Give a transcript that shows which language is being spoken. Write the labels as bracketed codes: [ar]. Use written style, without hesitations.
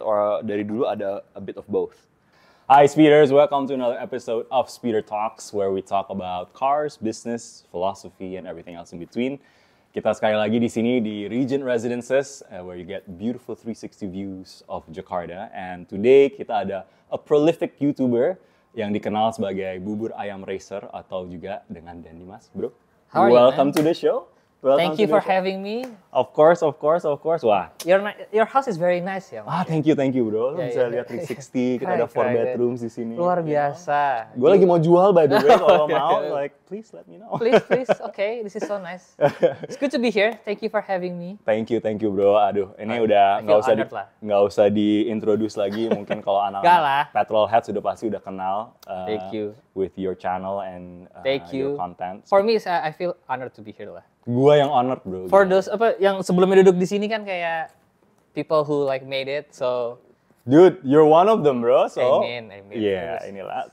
[en] Or [id] dari dulu ada [en] a bit of both? Hi speeders, welcome to another episode of Speeder Talks where we talk about cars, business, philosophy, and everything else in between. [id] Kita sekali lagi di sini di Regent Residences [en] where you get beautiful 360 views of Jakarta. And today [id] kita ada [en] a prolific YouTuber [id] yang dikenal sebagai Bubur Ayam Racer atau juga dengan Dan Dimas, bro. [en] How are you, Welcome to the show. Thank you for having me. Of course. Wah. Your house is very nice ya. Thank you bro. [id] Lo bisa lihat 360, kita ada 4 bedrooms di sini. Luar biasa. Gue lagi mau jual [en] by the way, [id] kalau mau, [en] like please let me know. Please, okay, this is so nice. It's good to be here. Thank you for having me. Thank you bro. [id] Aduh, ini udah nggak usah diintroduce lagi. Mungkin kalau anak-anak petrol heads sudah pasti udah kenal. [en] Thank you. With your channel and your content. For me, I feel honored to be here lah. [id] Gua yang honored bro. [en] For those [id] yang sebelumnya duduk di sini kan kayak [en] people who like made it, so. Dude, you're one of them bro. So. Amen. [id] Yeah, inilah.